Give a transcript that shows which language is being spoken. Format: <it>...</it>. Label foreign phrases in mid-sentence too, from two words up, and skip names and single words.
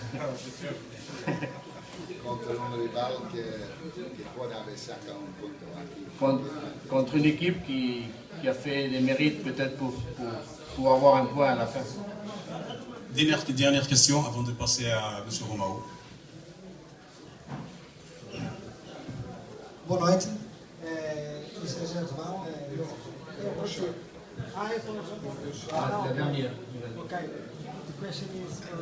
<fr>Contre une équipe qui a fait des mérites peut-être pour avoir un point à la fin. Dernière question avant de passer à M. Romao.</fr> <pt>Boa noite.</pt> <en>Mr. Gentleman,</en> <fr>La dernière.</fr> <en>okay. The question is,</en>